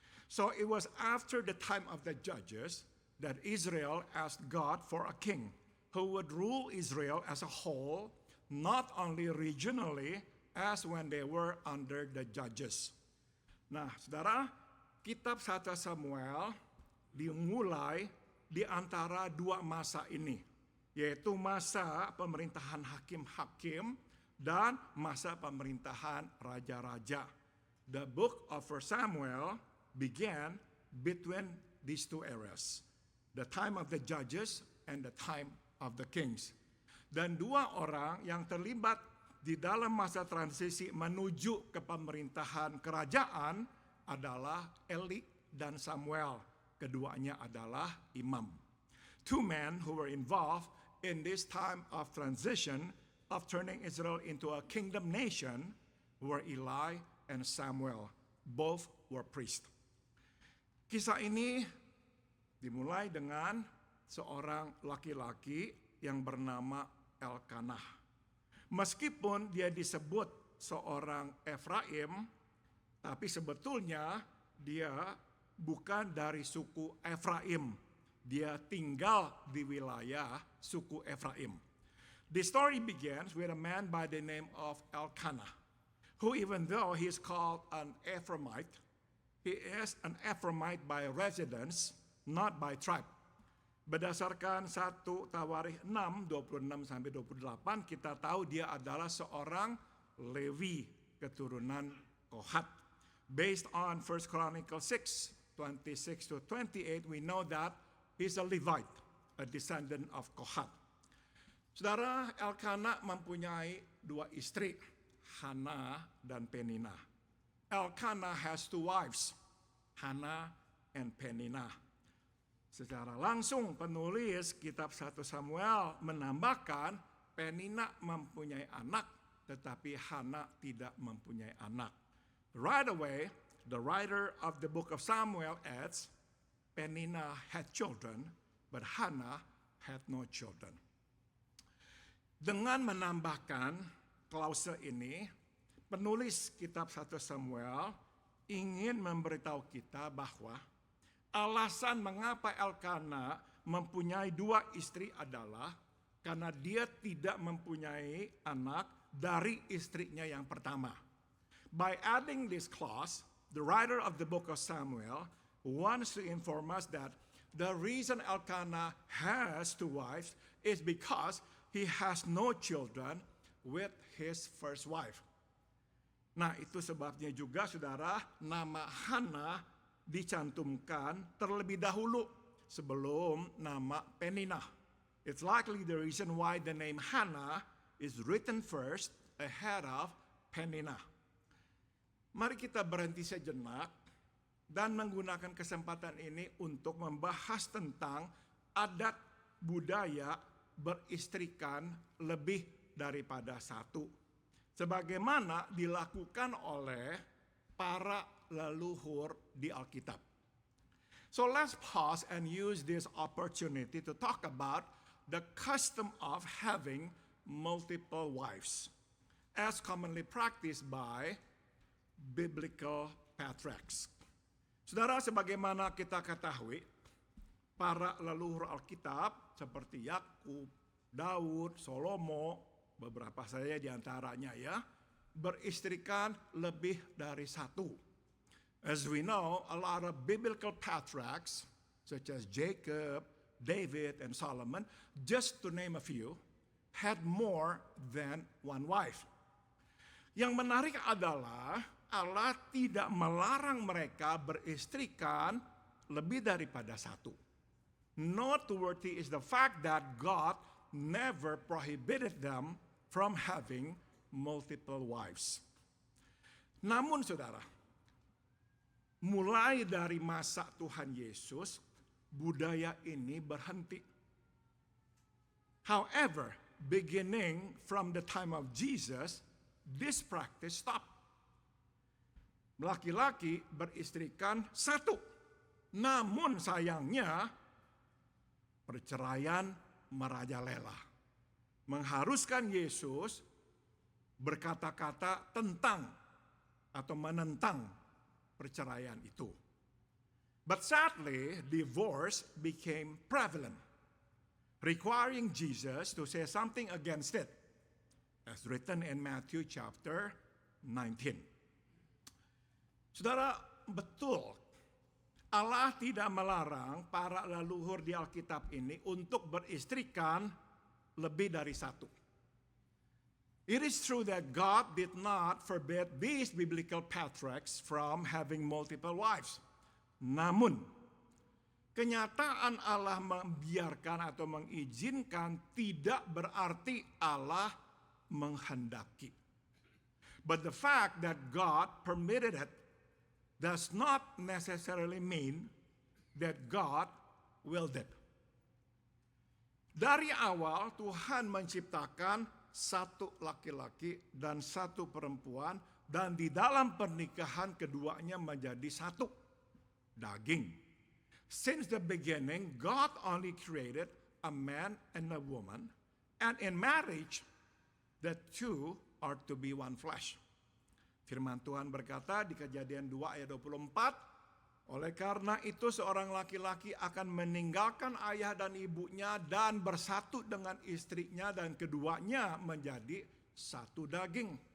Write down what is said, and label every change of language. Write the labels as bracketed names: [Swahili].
[English] So it was after the time of the judges that Israel asked God for a king who would rule Israel as a whole, not only regionally as when they were under the judges. [Indonesian] Nah, saudara, kitab 1 Samuel dimulai di antara dua masa ini, yaitu masa pemerintahan hakim-hakim dan masa pemerintahan raja-raja. [English] The book of 1 Samuel began between these two eras, the time of the judges and the time of the kings. [Indonesian] Dan dua orang yang terlibat di dalam masa transisi menuju ke pemerintahan kerajaan adalah Eli dan Samuel. Keduanya adalah imam. [English] Two men who were involved in this time of transition of turning Israel into a kingdom nation were Eli and Samuel. Both were priests. [Indonesian] Kisah ini dimulai dengan seorang laki-laki yang bernama Elkanah. Meskipun dia disebut seorang Efraim, tapi sebetulnya dia bukan dari suku Efraim. Dia tinggal di wilayah suku Efraim. [English] The story begins with a man by the name of Elkanah, who even though he is called an Ephraimite, he is an Ephraimite by residence, not by tribe. [Indonesian] Berdasarkan 1 Tawarikh 6, 26-28, kita tahu dia adalah seorang Lewi, keturunan Kohat. [English] Based on 1 Chronicles 6, 26-28, we know that he's a Levite, a descendant of Kohat. [Indonesian] Saudara, Elkanah mempunyai dua istri, Hana dan Penina. [English] Elkanah has two wives, Hana and Penina. [Indonesian] Secara langsung penulis kitab 1 Samuel menambahkan Penina mempunyai anak, tetapi Hana tidak mempunyai anak. [English] Right away, the writer of the book of Samuel adds, Penina had children, but Hana had no children. [Indonesian] Dengan menambahkan klause ini, penulis kitab 1 Samuel ingin memberitahu kita bahwa alasan mengapa Elkanah mempunyai dua istri adalah karena dia tidak mempunyai anak dari istrinya yang pertama. [English] By adding this clause, the writer of the book of Samuel wants to inform us that the reason Elkanah has two wives is because he has no children with his first wife. [Indonesian] Nah, itu sebabnya juga saudara, nama Hana dicantumkan terlebih dahulu sebelum nama Penina. [English] It's likely the reason why the name Hannah is written first ahead of Penina. [Indonesian] Mari kita berhenti sejenak dan menggunakan kesempatan ini untuk membahas tentang adat budaya beristrikan lebih daripada satu, sebagaimana dilakukan oleh para leluhur di Alkitab. [English] So let's pause and use this opportunity to talk about the custom of having multiple wives, as commonly practiced by biblical patriarchs. [Indonesian] Saudara, sebagaimana kita ketahui, para leluhur Alkitab seperti Yakub, Daud, Salomo, beberapa saja di antaranya ya, beristrikan lebih dari satu. [English] As we know, a lot of biblical patriarchs, such as Jacob, David, and Solomon, just to name a few, had more than one wife. [Indonesian] Yang menarik adalah Allah tidak melarang mereka beristrikan lebih daripada satu. [English] Noteworthy is the fact that God never prohibited them from having multiple wives. [Indonesian] Namun saudara, mulai dari masa Tuhan Yesus, budaya ini berhenti. [English] However, beginning from the time of Jesus, this practice stopped. [Indonesian] laki-laki beristrikan satu. Namun sayangnya perceraian merajalela. Mengharuskan Yesus berkata-kata tentang atau menentang perceraian itu. [English] But sadly, divorce became prevalent, requiring Jesus to say something against it, as written in Matthew chapter 19. [Indonesian] Saudara, betul, Allah tidak melarang para leluhur di Alkitab ini untuk beristrikan lebih dari satu. [English] It is true that God did not forbid these biblical patriarchs from having multiple wives. [Indonesian] Namun, kenyataan Allah membiarkan atau mengizinkan tidak berarti Allah menghendaki. [English] But the fact that God permitted it does not necessarily mean that God willed it. [Indonesian] Dari awal Tuhan menciptakan satu laki-laki dan satu perempuan, dan di dalam pernikahan keduanya menjadi satu daging. [English] Since the beginning, God only created a man and a woman, and in marriage, the two are to be one flesh. [Indonesian] Firman Tuhan berkata di Kejadian 2 ayat 24, oleh karena itu seorang laki-laki akan meninggalkan ayah dan ibunya dan bersatu dengan istrinya, dan keduanya menjadi satu daging.